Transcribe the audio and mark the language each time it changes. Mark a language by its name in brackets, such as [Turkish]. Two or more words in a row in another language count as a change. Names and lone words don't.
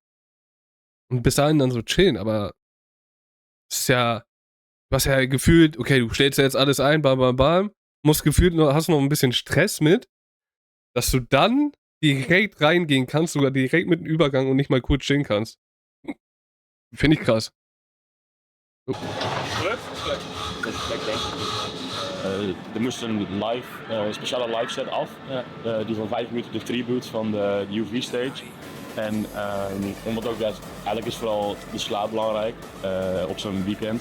[German] Und bis dahin dann so chillen, aber es ist ja, du hast ja gefühlt, okay, du stellst ja jetzt alles ein, bam, bam, bam, musst gefühlt noch, hast noch ein bisschen Stress mit, dass du dann direkt reingehen kannst, sogar direkt mit dem Übergang und nicht mal kurz chillen kannst. Finde ich krass. Oh. [Dutch] Er moest een speciale [English] live set [Dutch] af, die van 5 minuten de tribute van de UV stage. En omdat ook dat, eigenlijk is vooral de slaap belangrijk op zo'n weekend.